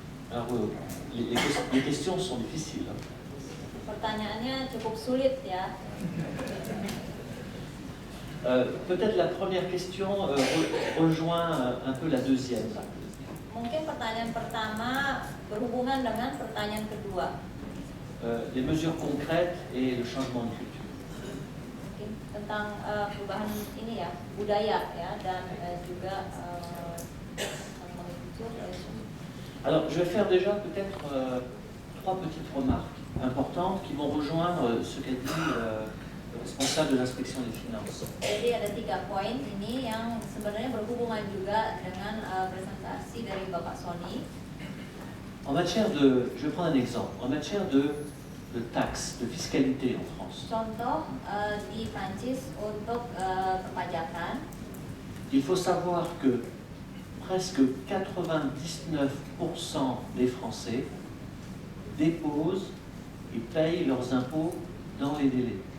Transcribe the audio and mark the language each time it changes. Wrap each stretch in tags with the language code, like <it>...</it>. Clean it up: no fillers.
<fr>Alors, les questions sont difficiles.</fr> <id>Pertanyaannya cukup sulit ya.</id> <fr>Peut-être la première question rejoint un peu la deuxième.</fr> <id>Mungkin pertanyaan pertama berhubungan dengan pertanyaan kedua.</id> <fr>Les mesures concrètes et le changement de culture.</fr> <id>Mungkin tentang perubahan ini ya, budaya ya, dan juga</id> <fr>changement de culture. Alors, je vais faire déjà peut-être trois petites remarques importantes qui vont rejoindre ce qu'a dit le responsable de l'inspection des finances.</fr> <id>Jadi ada 3 poin ini yang sebenarnya berhubungan juga dengan presentasi dari Bapak Sony.</id> <fr>En matière de, je vais prendre un exemple, en matière de taxes, de fiscalité en France.</fr> <id>Contoh di Prancis untuk perpajakan.</id> <fr>Il faut savoir que presque 99% des Français déposent et payent leurs impôts dans les délais.</fr>